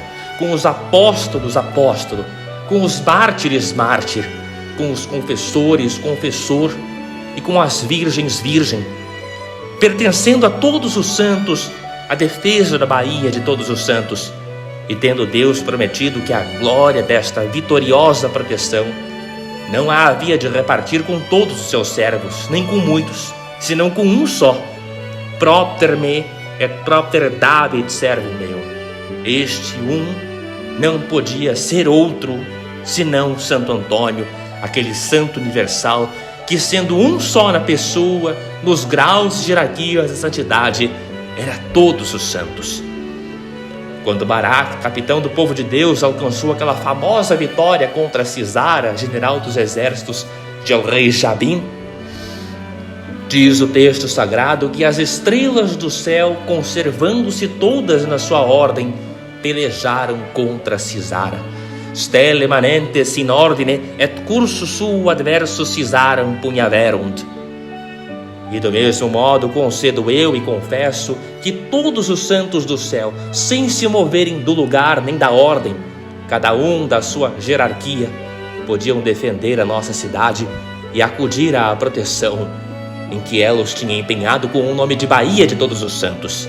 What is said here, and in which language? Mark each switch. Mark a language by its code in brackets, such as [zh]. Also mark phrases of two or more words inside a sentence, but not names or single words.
[pt] com os apóstolos apóstolo, com os mártires mártir, com os confessores confessor e com as virgens virgem, pertencendo a todos os santos, a defesa da Baía de todos os santos, e tendo Deus prometido que a glória desta vitoriosa proteção não a havia de repartir com todos os seus servos, nem com muitos, senão com um só. [la] Propter me et propter David servo meu. [pt] Este um não podia ser outro, senão Santo Antônio, aquele santo universal, que sendo um só na pessoa, nos graus e hierarquias da santidade, era todos os santos. Quando Baraque, capitão do povo de Deus, alcançou aquela famosa vitória contra Sisara, general dos exércitos de el-rei Jabim, diz o texto sagrado que as estrelas do céu, conservando-se todas na sua ordem, pelejaram contra Sisara. [la] Stelle manentes in ordine et cursus suo adversus Sisaram pugnaverunt. [pt] E do mesmo modo concedo eu e confesso que todos os santos do céu, sem se moverem do lugar nem da ordem, cada um da sua hierarquia, podiam defender a nossa cidade e acudir à proteção em que ela os tinha empenhado com o nome de Baía de Todos os Santos.